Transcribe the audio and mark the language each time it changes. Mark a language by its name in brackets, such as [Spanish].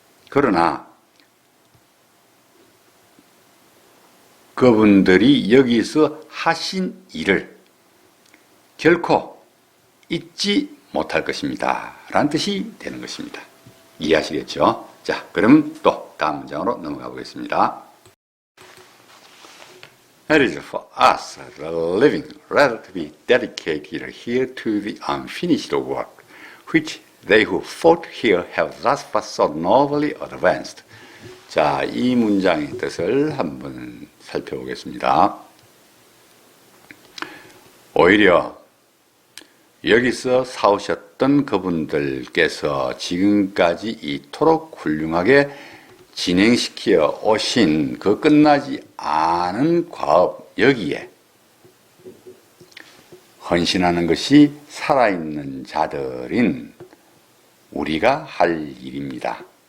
[Korean] 그러나 그분들이 여기서 하신 일을 결코 잊지 못할 것입니다. 라는 뜻이 되는 것입니다. 이해하시겠죠? 자, 그럼 또 다음 문장으로 넘어가 보겠습니다. [English] It is for us, the living, rather to be dedicated here to the unfinished work, which they who fought here have thus far so nobly advanced. [Korean] 자, 이 문장의 뜻을 한번 살펴보겠습니다. 오히려 여기서 싸우셨던 그분들께서 지금까지 이토록 훌륭하게 진행시켜 오신 그 끝나지 않은 과업, 여기에 헌신하는 것이 살아있는 자들인 우리가 할 일입니다.